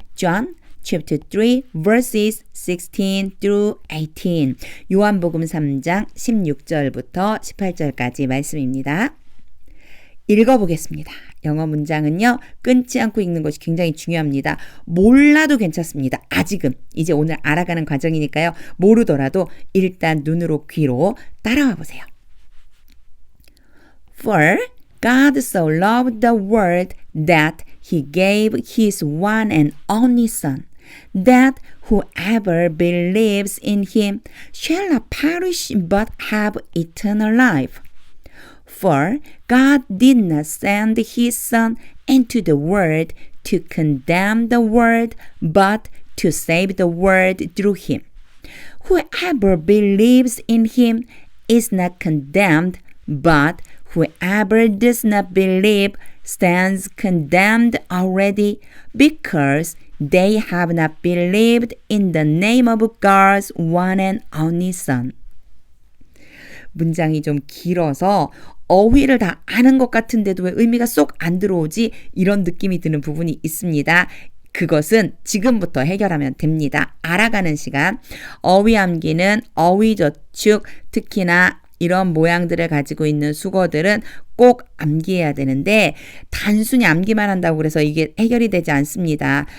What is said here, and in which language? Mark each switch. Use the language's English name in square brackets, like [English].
[English] John chapter 3 verses 16 through 18 [Korean] 요한복음 3장 16절부터 18절까지 말씀입니다. 읽어보겠습니다. 영어 문장은요. 끊지 않고 읽는 것이 굉장히 중요합니다. 몰라도 괜찮습니다. 아직은 이제 오늘 알아가는 과정이니까요. 모르더라도 일단 눈으로 귀로 따라와 보세요. [English] For God so loved the world that he gave his one and only Son, that whoever believes in him shall not perish but have eternal life. For God did not send his Son into the world to condemn the world, but to save the world through him. Whoever believes in him is not condemned, but whoever does not believe stands condemned already, because they have not believed in the name of God's one and only Son. [Korean] 문장이 좀 길어서 어휘를 다 아는 것 같은데도 왜 의미가 쏙 안 들어오지? 이런 느낌이 드는 부분이 있습니다. 그것은 지금부터 해결하면 됩니다. 알아가는 시간. 어휘 암기는 어휘 저축, 특히나 이런 모양들을 가지고 있는 수거들은 꼭 암기해야 되는데 단순히 암기만 한다고 그래서 이게 해결이 되지 않습니다.